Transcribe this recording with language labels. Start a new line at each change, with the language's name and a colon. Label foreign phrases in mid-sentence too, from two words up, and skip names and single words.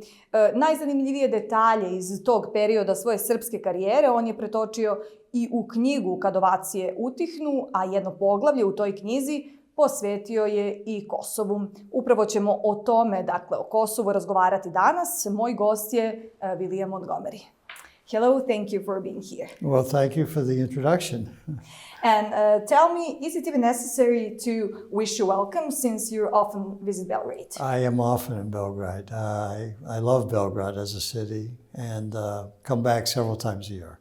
Serbian: Najzanimljivije detalje iz tog perioda svoje srpske karijere on je pretočio i u knjigu Kad ovacije utihnu, a jedno poglavlje u toj knjizi posvetio je i Kosovu. Upravo ćemo o tome, dakle o Kosovu, razgovarati danas. Moj gost je Vilijam Montgomeri.
English: Hello, thank you for being here. Well, thank you for the introduction. And tell me, is it even necessary to wish you welcome since you often visit Belgrade? I am often in Belgrade. I love Belgrade as a city and come back several times a year.